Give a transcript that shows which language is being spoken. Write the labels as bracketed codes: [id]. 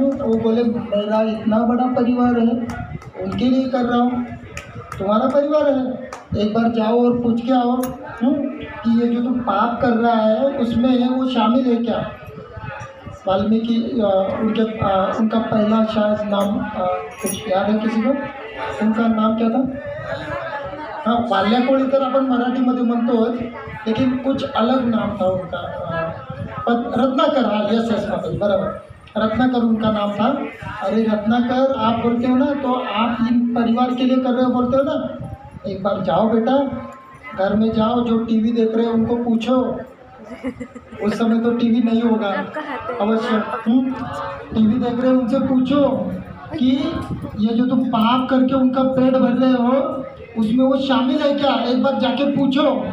[hi] वो बोले मेरा इतना बड़ा परिवार है, उनके लिए कर रहा हूँ। तुम्हारा परिवार है, एक बार जाओ और पूछ के आओ कि ये जो तुम पाप कर रहा है उसमें है वो शामिल है क्या? वाल्मीकि उनका पहला शायद नाम कुछ याद है किसी को? उनका नाम क्या था? हाँ, वाल्याकोळी [mr] तर आपण मराठीमध्ये म्हणतो, [hi] लेकिन कुछ अलग नाम था उनका। रत्नाकर, हाँ यस यस बराबर, रत्नाकर उनका नाम था। अरे रत्नाकर, आप बोलते हो ना, तो आप इन परिवार के लिए कर रहे हो बोलते हो ना, एक बार जाओ बेटा, घर में जाओ, जो टीवी देख रहे हैं उनको पूछो। उस समय तो टीवी नहीं होगा अवश्य, टीवी देख रहे हैं उनसे पूछो कि ये जो तुम पाप करके उनका पेट भर रहे हो उसमें वो शामिल है क्या? एक बार जाके पूछो।